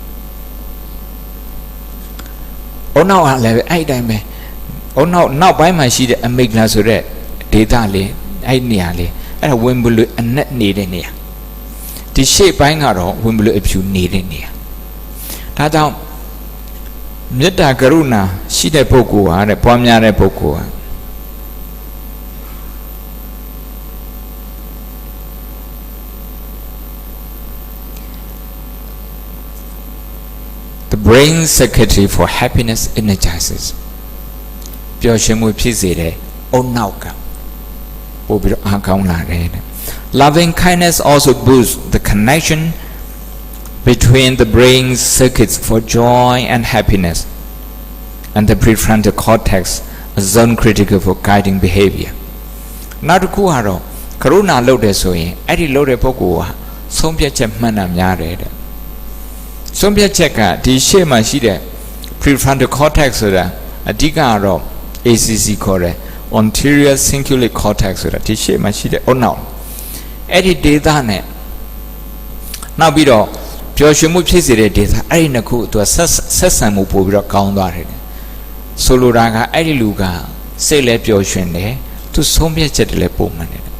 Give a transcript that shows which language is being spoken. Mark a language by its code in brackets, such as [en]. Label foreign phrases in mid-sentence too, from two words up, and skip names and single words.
[my] ။အုံနောက်ကလည်းအဲ့တိုင်းပဲ။အုံနောက်ပိုင်းမှာရှိတဲ့အမိဂလာဆိုတဲ့ဒေတာလေးအဲ့နေရာလေးအဲ့ဒါဝင်မလို့အနက်နေတဲ့နေရာ။ဒီရှေ့ပိုင်းကတော့ဝင်မလို့အဖြူနေတဲ့နေရာ။ဒါကြောင့်မေတ္တာကရုဏာရှိတဲ့ပုဂ္ဂိုလ်ဟာတဲ့ပွားများတဲ့ပုဂ္ဂိုလ်ဟာ [en] brain circuitry for happiness energizes [my] ပျော်ရွှင်မှုဖြစ်စေတဲ့အုံနောက်ကပို့ပြီးတော့အားကောင်းလာတယ် [en] loving kindness also boosts the connection between the brain circuits for joy and happiness and the prefrontal cortex a zone critical for guiding behavior [my] နောက်တစ်ခုကတော့ကရုဏာလုပ်တယ်ဆိုရင်အဲ့ဒီလုပ်တဲ့ပုဂ္ဂိုလ်ဟာဆုံးဖြတ်ချက်မှန်တာများတယ်တဲ့ဆုံး ဖြတ်ချက်ကဒီရှေ့မှာရှိတဲ့ [en] prefrontal cortex [my] ဆိုတာအဓိကတော့ ACC ခေါ်တယ် [en] anterior cingulate cortex [my] ဆိုတာဒီရှေ့မှာရှိတဲ့အုတ်နောက်အဲ့ဒီ data နဲ့နောက်ပြီးတော့ပျော်ရွှင်မှုဖြစ်စေတဲ့ data အဲ့ဒီနှစ်ခုသူကဆက်ဆံမှုပို့ပြီးတော့ကောင်းသွားတယ်ဆိုလိုတာကအဲ့ဒီလူကစိတ်လည်းပျော်ရွှင်တယ်သူဆုံးဖြတ်ချက်တွေလည်းပုံမှန်တယ်